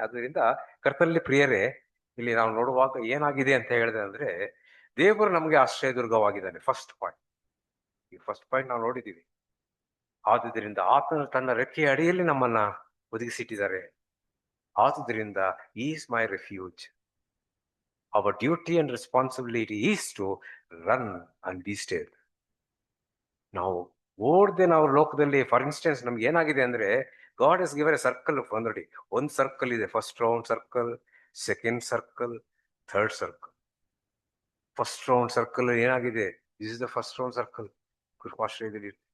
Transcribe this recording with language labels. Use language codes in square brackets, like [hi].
[kn] ಅದರಿಂದ ಕರ್ತನಲ್ಲಿ ಪ್ರಿಯರೇ, ಇಲ್ಲಿ ನಾವು ನೋಡುವಾಗ ಏನಾಗಿದೆ ಅಂತ ಹೇಳಿದೆ ಅಂದ್ರೆ, ದೇವರು ನಮಗೆ ಆಶ್ರಯದುರ್ಗವಾಗಿದ್ದಾನೆ. First point. ಈ ಫಸ್ಟ್ ಪಾಯಿಂಟ್ ನಾವು ನೋಡಿದ್ದೀವಿ. ಆದುದರಿಂದ ಆತನು ತನ್ನ ರೆಕ್ಕೆಯ ಅಡಿಯಲ್ಲಿ ನಮ್ಮನ್ನ ಒದಗಿಸಿಟ್ಟಿದ್ದಾರೆ. ಆದುದರಿಂದ [en] Is my refuge. Our duty and responsibility is to run and be still. [kn] ನಾವು ಓಡ್ದೆ ನಾವು ಲೋಕದಲ್ಲಿ, ಫಾರ್ ಇನ್ಸ್ಟೆನ್ಸ್ ನಮ್ಗೆ ಏನಾಗಿದೆ ಅಂದ್ರೆ, [en] God is given a circle. [kn] ನೋಡಿ, ಒಂದು ಸರ್ಕಲ್ ಇದೆ, first round circle, second circle, third circle. First round circle ಏನಾಗಿದೆ? [en] this is the first round circle [kn] ಕೃಪಾಶ್ರಯದಲ್ಲಿ.